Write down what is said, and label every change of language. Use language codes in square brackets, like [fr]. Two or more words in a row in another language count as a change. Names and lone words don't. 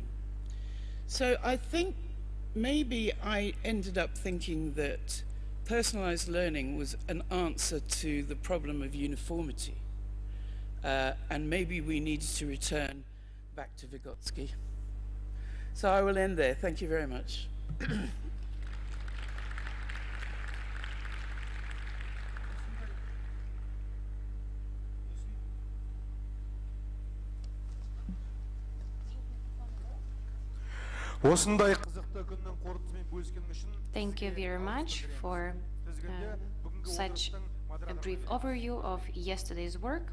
[en] So I think maybe I ended up thinking that personalized learning was an answer to the problem of uniformity. And maybe we needed to return back to Vygotsky. So I will end there. Thank you very much. [kk] Осындай қызықты күннің қорытындысымен бөліскенің үшін [en] Thank you very much for such a brief overview of yesterday's work.